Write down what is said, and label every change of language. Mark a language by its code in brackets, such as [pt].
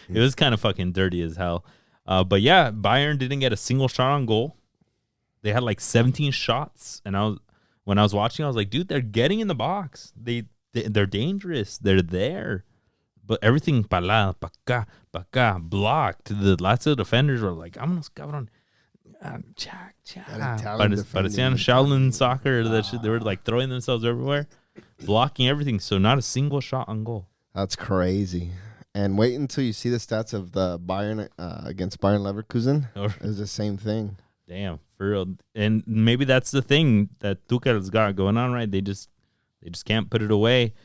[en] It was kind of fucking dirty as hell. But yeah, Bayern didn't get a single shot on goal. They had like 17 shots, and when I was watching, I was like, dude, they're getting in the box. They're dangerous. They're there, but everything [es] pa acá, [en] blocked. The Lazio defenders were like, [es] "Vámonos, cabrón." Parecían Shaolin soccer. [en] They were like throwing themselves everywhere, blocking everything. So not a single shot on goal. That's crazy. And wait until you see the stats of the Bayern against Bayern Leverkusen. It's the same thing. Damn, for real. And maybe that's the thing that Tuchel's got going on, right? They just can't put it away.